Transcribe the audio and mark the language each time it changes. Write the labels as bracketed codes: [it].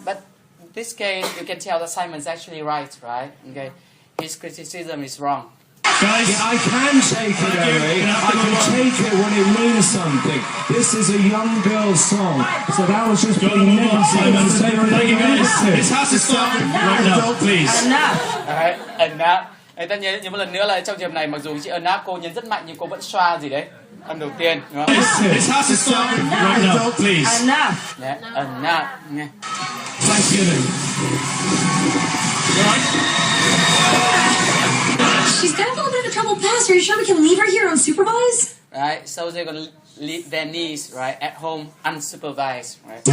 [en] But in this case, you can tell that Simon's actually right, right? Okay? His criticism is wrong. Guys, I can take it, Eric. I can take it when it means something. This is a young girl's song, so that was just being negative. This has to stop right now, please. [vi] Đấy, enough. Người ta nhớ một lần nữa là trong trường này mặc dù chị enough cô nhấn rất mạnh nhưng cô vẫn xoa gì đấy. Âm đầu tiên, đúng không? [en] This has to stop right now, please. Enough. Yeah, enough. [vi] Nghe. [en] Thanksgiving. She's got a little bit of a troubled past. Are you sure we can leave her here unsupervised? Right, so they're gonna leave their niece, right, at home unsupervised, right?